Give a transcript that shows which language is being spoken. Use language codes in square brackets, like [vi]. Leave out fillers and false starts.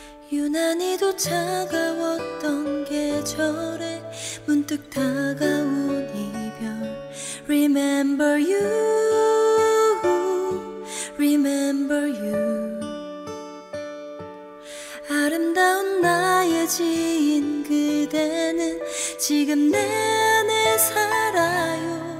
[ko] 유난히도 차가웠던 계절에 문득 다가온 이별. [en] Remember you, remember you. [ko] 아름다운 나의 지인 그대는 지금 내 안에 살아요.